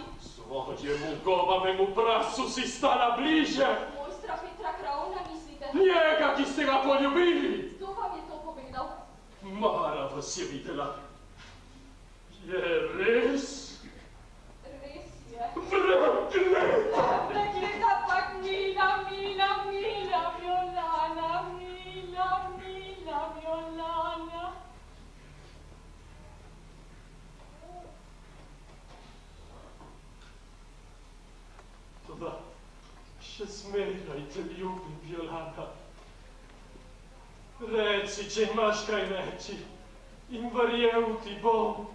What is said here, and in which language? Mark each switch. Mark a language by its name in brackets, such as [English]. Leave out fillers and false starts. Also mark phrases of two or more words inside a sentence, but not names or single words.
[Slovenian] Svojemu gobavemu prasu si stala bliže! Mojstra Petra Krauna mislite? Njega, ki ste ga poljubili! Kdo vam je to povedal? Mara vas je videla. Je res? Res je. Prekleta! Prekleta pak mila, mila, mila Violana, mila, mila Violana. Toda, še zmeraj te ljubim, Violana. Reci, če imaš kaj reči, in verjel ti bom.